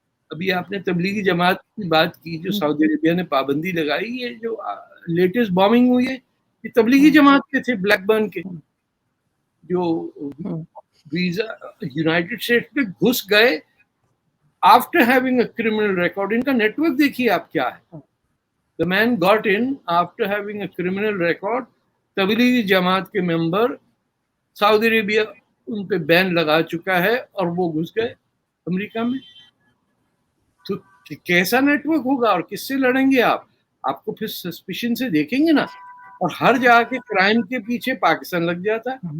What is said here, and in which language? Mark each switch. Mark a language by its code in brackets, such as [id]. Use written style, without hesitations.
[ur] ابھی آپ نے تبلیغی جماعت کی بات کی جو سعودی عربیہ نے پابندی لگائی, یہ جو لیٹسٹ بامبنگ ہوئی ہے یہ تبلیغی جماعت کے تھے, بلیک برن کے, جو ویزا یونائٹڈ اسٹیٹس میں گھس گئے [en] After having a criminal record. [ur] ان کا نیٹ ورک دیکھیے آپ کیا ہے. [en] The man got in after having a criminal record. [ur] Tablighi Jamaat کے ممبر, سعودی عربیہ ان پہ بین لگا چکا ہے اور وہ گھس گئے امریکہ میں. تو کیسا نیٹ ورک ہوگا اور کس سے لڑیں گے آپ؟ آپ کو پھر سسپیشن سے دیکھیں گے نا. اور ہر جگہ کے کرائم کے پیچھے پاکستان لگ جاتا ہے.